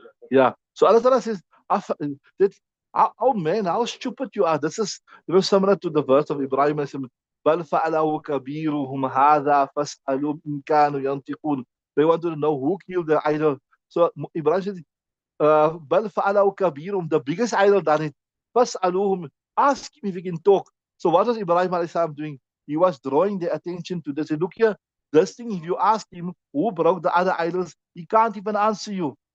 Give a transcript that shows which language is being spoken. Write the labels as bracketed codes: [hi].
[en] Yeah. So Allah Ta'ala says, that, oh man, how stupid you are. This is similar to the verse of Ibrahim. [ar] بل فعله كبيرهم هذا فاسألوا إن كانوا ينطقون. [en] They wanted to know who killed the idol. So Ibrahim said, [ar] بل فعله كبيرهم, [en] the biggest idol done it. [ar] فاسألوهم, [en] ask him if he can talk. So what was Ibrahim alayhi salam doing? He was drawing their attention to this. He said, look here, this thing, if you ask him who broke the other idols, he can't even answer you.